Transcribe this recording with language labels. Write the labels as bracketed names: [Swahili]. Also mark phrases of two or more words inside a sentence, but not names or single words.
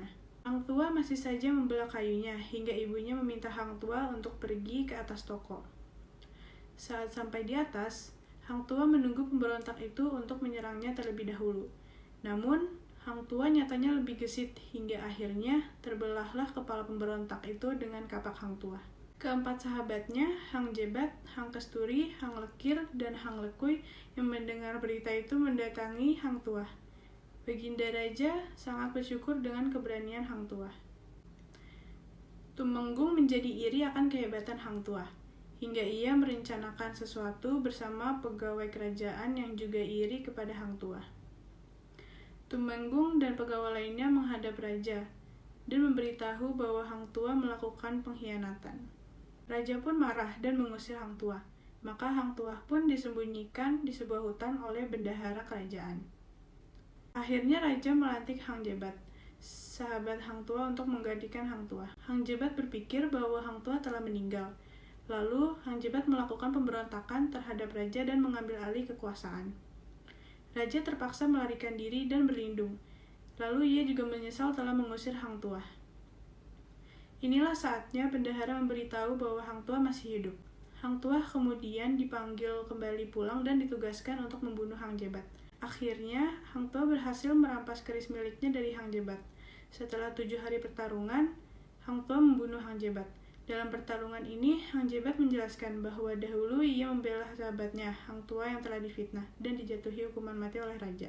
[Indonesian] Hang Tuah masih saja membelah kayunya, hingga ibunya meminta Hang Tuah untuk pergi ke atas toko. Saat sampai di atas, Hang Tuah menunggu pemberontak itu untuk menyerangnya terlebih dahulu. Namun, Hang Tuah nyatanya lebih gesit, hingga akhirnya terbelahlah kepala pemberontak itu dengan kapak Hang Tuah. Keempat sahabatnya, Hang Jebat, Hang Kesturi, Hang Lekir, dan Hang Lekui yang mendengar berita itu mendatangi Hang Tuah. Baginda Raja sangat bersyukur dengan keberanian Hang Tuah. Tumenggung menjadi iri akan kehebatan Hang Tuah, hingga ia merencanakan sesuatu bersama pegawai kerajaan yang juga iri kepada Hang Tuah. Tumenggung dan pegawai lainnya menghadap raja dan memberitahu bahwa Hang Tuah melakukan pengkhianatan. Raja pun marah dan mengusir Hang Tuah. Maka Hang Tuah pun disembunyikan di sebuah hutan oleh bendahara kerajaan. Akhirnya raja melantik Hang Jebat, sahabat Hang Tuah, untuk menggantikan Hang Tuah. Hang Jebat berpikir bahwa Hang Tuah telah meninggal. Lalu Hang Jebat melakukan pemberontakan terhadap raja dan mengambil alih kekuasaan. Raja terpaksa melarikan diri dan berlindung. Lalu ia juga menyesal telah mengusir Hang Tuah. Inilah saatnya bendahara memberitahu bahwa Hang Tuah masih hidup. Hang Tuah kemudian dipanggil kembali pulang dan ditugaskan untuk membunuh Hang Jebat. Akhirnya, Hang Tuah berhasil merampas keris miliknya dari Hang Jebat. Setelah 7 hari pertarungan, Hang Tuah membunuh Hang Jebat. Dalam pertarungan ini, Hang Jebat menjelaskan bahwa dahulu ia membela sahabatnya, Hang Tuah, yang telah difitnah dan dijatuhi hukuman mati oleh raja.